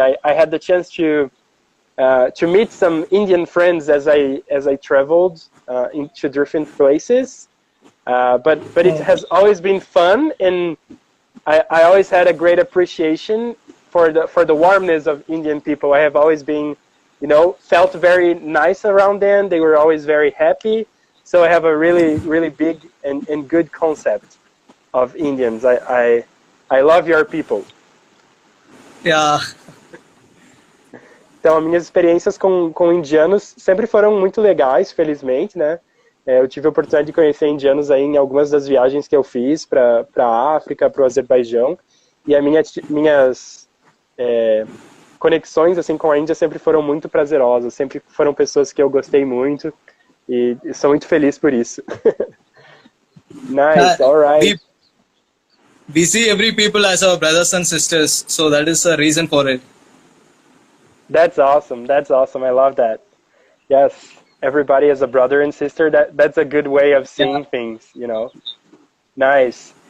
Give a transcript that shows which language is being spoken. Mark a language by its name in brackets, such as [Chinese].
[English] I had the chance to meet some Indian friends as I traveled into different places, but it has always been fun, and I always had a great appreciation for the warmness of Indian people. I have always been, you know, felt very nice around them. They were always very happy. So I have a really, really big and good concept of Indians. I love your people. Yeah. [Portuguese] Então, as minhas experiências com indianos sempre foram muito legais, felizmente, né? Eu tive a oportunidade de conhecer indianos aí em algumas das viagens que eu fiz para a África, para o Azerbaijão. E minhas conexões assim com a Índia sempre foram muito prazerosas, sempre foram pessoas que eu gostei muito e sou muito feliz por isso. [English] Nice, all right. We see every people as our brothers and sisters, so that is the reason for it. That's awesome. That's awesome. I love that. Yes, everybody is a brother and sister. That's a good way of seeing things, you know. Nice.